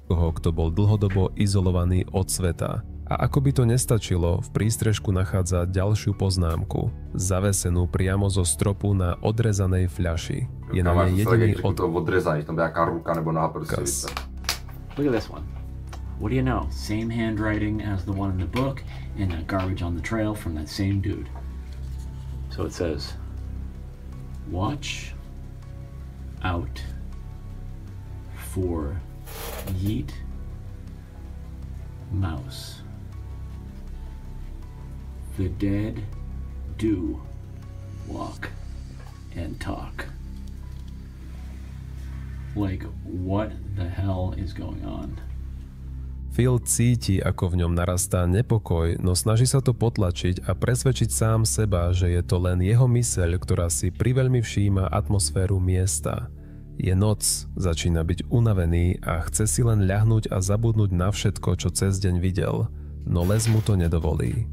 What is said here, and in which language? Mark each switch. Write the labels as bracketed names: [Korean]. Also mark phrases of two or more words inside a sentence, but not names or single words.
[Slovak] Toho, kto bol dlhodobo izolovaný od sveta. A ako by to nestačilo, v prístrežku nachádza ďalšiu poznámku, zavesenú priamo zo stropu na odrezanej fľaši. Je na nej jediný odrezaný, [Czech] tam nějaká ruka nebo noha prostě. [English] Look at this one. What do you know? Same handwriting as the one in the book and that garbage on the trail from that same dude. So it says, watch out for yeet mouse. The dead do walk and talk. Like, what the hell is going on? [Slovak] Phil cíti, ako v ňom narastá nepokoj, no snaží sa to potlačiť a presvedčiť sám seba, že je to len jeho myseľ, ktorá si priveľmi všíma atmosféru miesta. Je noc, začína byť unavený a chce si len ľahnúť a zabudnúť na všetko, čo cez deň videl, no les mu to nedovolí.